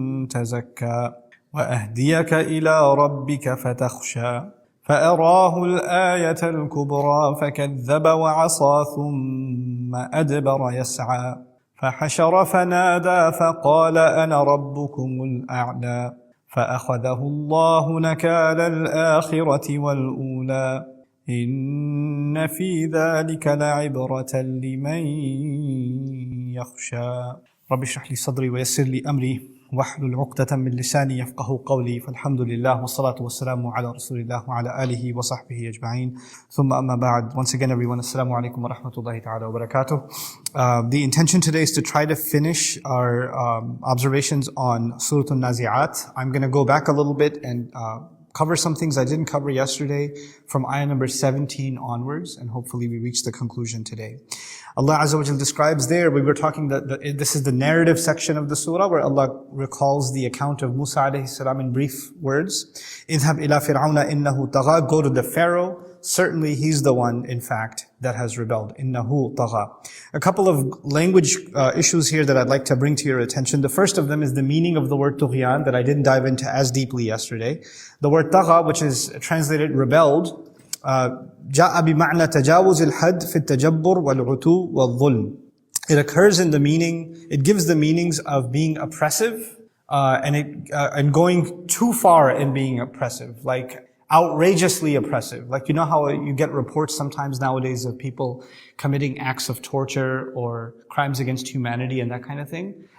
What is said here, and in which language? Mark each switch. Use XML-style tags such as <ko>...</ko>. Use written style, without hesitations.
<ar>تزكى وأهديك إلى ربك فتخشى فأراه الآية الكبرى فكذب وعصى ثم أدبر يسعى فحشر فنادى فقال أنا ربكم الأعلى فأخذه الله نكال الآخرة والأولى إن في ذلك لعبرة لمن يخشى رب اشرح لي صدري ويسر لي أمري واحلل عقدة من لساني يفقه قولي فالحمد لله والصلاة والسلام على رسول الله وعلى آله وصحبه أجمعين ثم أما بعد.</ar> <en>Once again everyone,</en> <ar>assalamu alaikum wa rahmatullahi ta'ala wa barakatuh.</ar> <en>The intention today is to try to finish our observations on Surah Al-Nazi'at. I'm going to go back a little bit and cover some things I didn't cover yesterday from ayah number 17 onwards, and hopefully we reach the conclusion today. Allah Azza wa Jal describes there, we were talking that this is the narrative section of the surah where Allah recalls the account of Musa alayhi salam in brief words.</en> <ar>اذهب إلى فرعون إنه طغى,</ar> <en>go to the Pharaoh, certainly he's the one in fact that has rebelled.</en> <ar>إنه طغى.</ar> <en>A couple of language issues here that I'd like to bring to your attention. The first of them is the meaning of the word طغيان that I didn't dive into as deeply yesterday. The word</en> <ar>طغى,</ar> <en>which is translated rebelled,</en> <ar>جاء بمعنى تجاوز الحد في التجبر والعتو والظلم.</ar> <en>It occurs in the meaning, it gives the meanings of being oppressive and going too far in being oppressive, like outrageously oppressive. Like, you know how you get reports sometimes nowadays of people committing acts of torture or crimes against humanity and that kind of thing?</en>